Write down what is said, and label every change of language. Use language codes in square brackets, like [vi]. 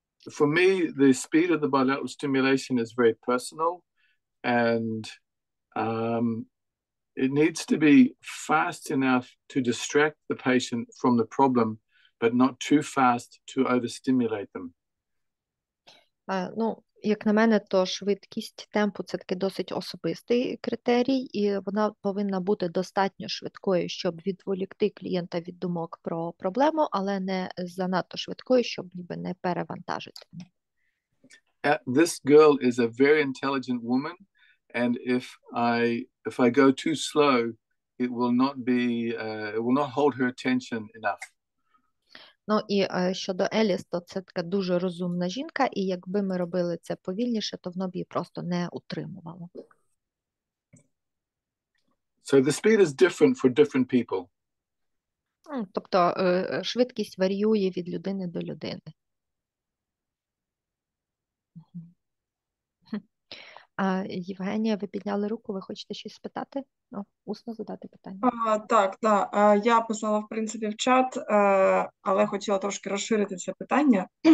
[en] For me, the speed of the bilateral stimulation is very personal, and it needs to be fast enough to distract the patient from the problem, but not too fast to overstimulate them. [uk] Ну, як на мене, то швидкість темпу – це такий досить особистий критерій, і вона повинна бути достатньо швидкою, щоб відволікти клієнта від думок про проблему, але не занадто швидкою, щоб ніби не перевантажити. [en] This girl is a very intelligent woman, and if I go too slow, it will not hold her attention enough. [uk] Ну і щодо Еліс, то це така дуже розумна жінка, і якби ми робили це повільніше, то воно б її просто не утримувало. [en] So the speed is different for different people. [uk] Тобто швидкість варіює від людини до людини. Євгенія, ви підняли руку, ви хочете щось спитати? Усно задати питання. Так. Я писала, в принципі, в чат, але хотіла трошки розширити це питання.